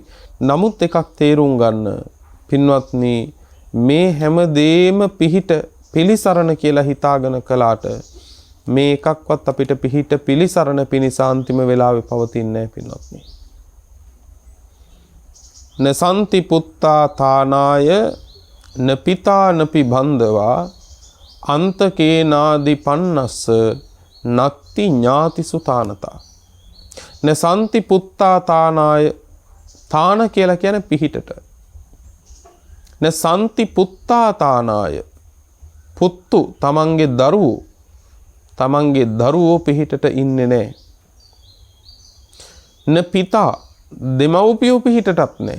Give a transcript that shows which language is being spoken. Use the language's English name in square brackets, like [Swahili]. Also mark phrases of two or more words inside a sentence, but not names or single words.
[Sinhala] නමුත් එකක් තේරුම් ගන්න පින්වත්නි මේ හැම දෙෙම පිහිට පිලිසරණ කියලා හිතාගෙන කළාට මේ එකක්වත් අපිට පිහිට පිලිසරණ පිණිස අන්තිම වෙලාවේ පවතින්නේ නැහැ පින්වත්නි. [Pali] නසන්ති පුත්තා තානාය න පිතා නපි බන්ධවා අන්තකේනාදි පන්නස්ස නක්ති ඥාතිසු තානතා. නසන්ති පුත්තා තානාය [Sinhala] තාන කියලා කියන්නේ පිහිටට. [Pali] නසන්ති පුත්තා තානාය [Sinhala] පුත්තු තමන්ගේ දරුවෝ පිහිටට ඉන්නේ නැහැ. [Pali] න පිතා [Sinhala] දෙමව්පියෝ පිහිටටත් නැහැ.